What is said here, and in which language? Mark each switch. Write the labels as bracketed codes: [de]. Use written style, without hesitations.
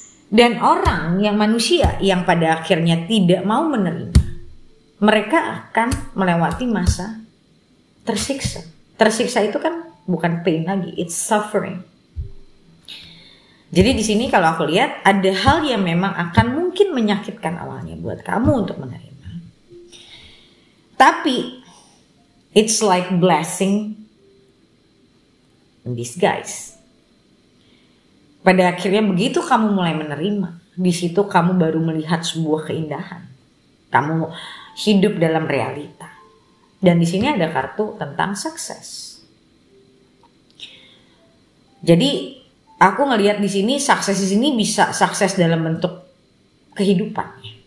[id] Dan orang yang manusia yang pada akhirnya tidak mau menerima, mereka akan melewati masa tersiksa. Tersiksa itu kan bukan pain lagi, [en] it's suffering. [id] Jadi di sini kalau aku lihat ada hal yang memang akan mungkin menyakitkan awalnya buat kamu untuk menerima. Tapi [en] it's like blessing in disguise. [id] Pada akhirnya begitu kamu mulai menerima, di situ kamu baru melihat sebuah keindahan. Kamu hidup dalam realita. Dan di sini ada kartu tentang sukses. Jadi aku ngelihat di sini sukses di sini bisa sukses dalam bentuk kehidupan.